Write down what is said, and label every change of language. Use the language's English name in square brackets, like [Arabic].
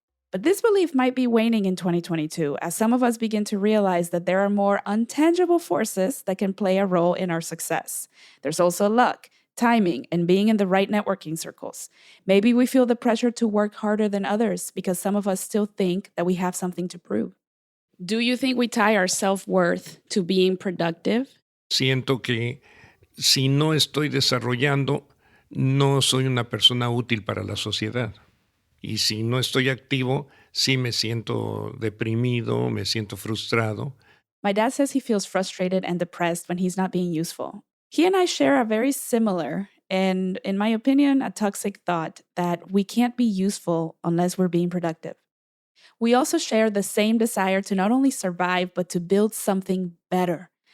[English] But this belief might be waning in 2022 as some of us begin to realize that there are more untangible forces that can play a role in our success. There's also luck, timing, and being in the right networking circles. Maybe we feel the pressure to work harder than others because some of us still think that we have something to prove. Do you think we tie our self-worth to being productive? [Spanish] Siento que si no estoy desarrollando, no soy una persona útil para la sociedad. Y si no estoy activo, sí me siento deprimido, me siento frustrado. [English] My dad says he feels frustrated and depressed when he's not being useful. He and I share a very similar and, in my opinion, a toxic thought that we can't be useful unless we're being productive. We also share the same desire to not only survive, but to build something better.